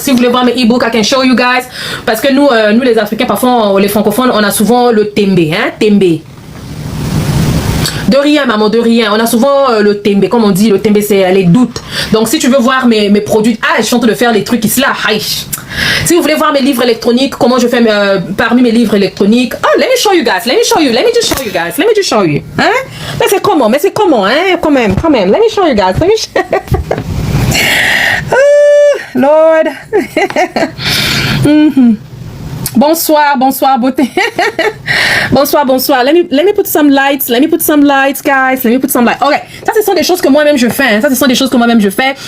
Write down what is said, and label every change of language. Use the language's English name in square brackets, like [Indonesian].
[French] Si vous voulez voir mes e-books, [English] I can show you guys. [French] Parce que nous les Africains, parfois, les francophones, on a souvent le tembe, hein? Tembe. De rien, maman, de rien. On a souvent le tembe, comme on dit, le tembe, c'est les doutes. Donc, si tu veux voir mes produits, je suis en train de faire les trucs ici, là. Si vous voulez voir mes livres électroniques, comment je fais parmi mes livres électroniques. [English] Oh, let me show you guys. Let me just show you. [French] Hein? Mais c'est comment, hein? Quand même. [English] Let me show you guys. Oh, Lord. [French] Bonsoir, Beauté. Bonsoir. [English] Let me put some lights, guys. [French] Ok, ça, ce sont des choses que moi-même je fais. Hein.